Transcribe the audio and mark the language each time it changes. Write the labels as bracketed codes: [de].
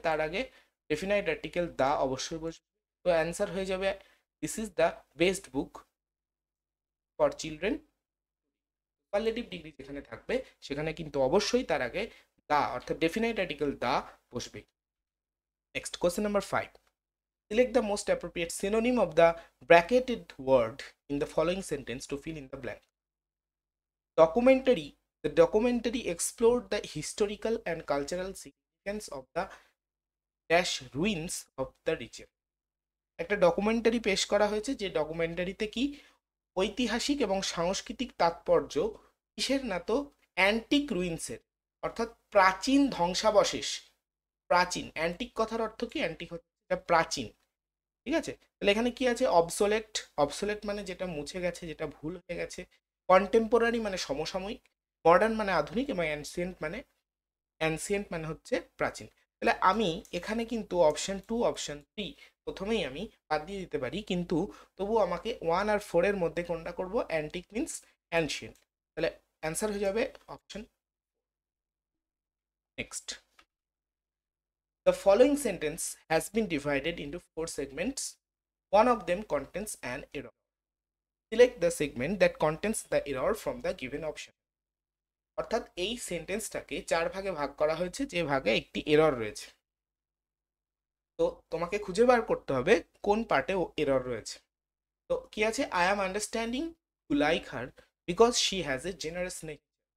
[bn] তার আগে definite article দা অবশ্যই বসবে। তো অ্যান্সার হয়ে যাবে [en] This is the best book for children. [bn] Superlative degree যেখানে থাকবে সেখানে কিন্তু অবশ্যই তার আগে দা অর্থাৎ ডেফিনাইট আর্টিকেল দা বসবে। [en] Next question number 5, select the most appropriate synonym of the bracketed word in the following sentence to fill in the blank. Documentary. The documentary explored the historical and cultural significance of the dash ruins of the region. [bn] একটা documentary পেশ করা হয়েছে, যে ডকুমেন্টারিতে কি ঐতিহাসিক এবং সাংস্কৃতিক তাৎপর্য কিসের? না তো অ্যান্টিক রুইন্সের, অর্থাৎ প্রাচীন ধ্বংসাবশেষ। প্রাচীন, অ্যান্টিক কথার অর্থ কি? অ্যান্টিক হচ্ছে প্রাচীন। ঠিক আছে, তাহলে এখানে কি আছে? অবসোলেট। অবসোলেট মানে যেটা মুছে গেছে, যেটা ভুল হয়ে গেছে। কন্টেম্পোরারি মানে সমসাময়িক। মডার্ন মানে আধুনিক। এবং অ্যানসিয়েন্ট মানে হচ্ছে প্রাচীন। তাহলে আমি এখানে কিন্তু অপশন 2, অপশন 3 প্রথমেই আমি বাদ দিয়ে দিতে পারি, কিন্তু তবু আমাকে 1 আর 4 এর মধ্যে কোনটা করব? [en] Antique means ancient. [bn] তাহলে অ্যান্সার হয়ে যাবে option. [en] Next, the following sentence has been divided into 4 segments. One of them contains an error. Select the segment that contains the error from the given option. [bn] অর্থাৎ এই সেন্টেন্সটাকে 4 ভাগে ভাগ করা হয়েছে, যে ভাগে একটি এরর রয়েছে। তো তোমাকে খুঁজে বার করতে হবে কোন পার্টে এরর রয়েছে। তো কি আছে? [en] I am understanding to like her because she has a generous nature.